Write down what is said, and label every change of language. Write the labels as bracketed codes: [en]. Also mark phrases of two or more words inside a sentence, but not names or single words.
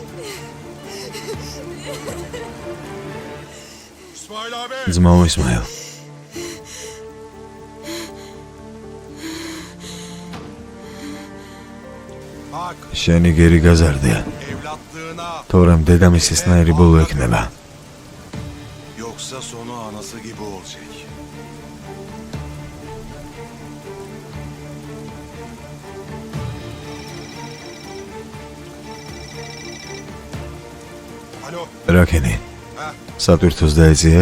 [ka] ძმაო ისმაილ. შენი გერი გაზარდია. თორემ დედამისისნაირი ბოლო ექნება. [tr] Yoksa sonu anası gibi olacak. Alo. Rakeni. Satürtüz daiziyet.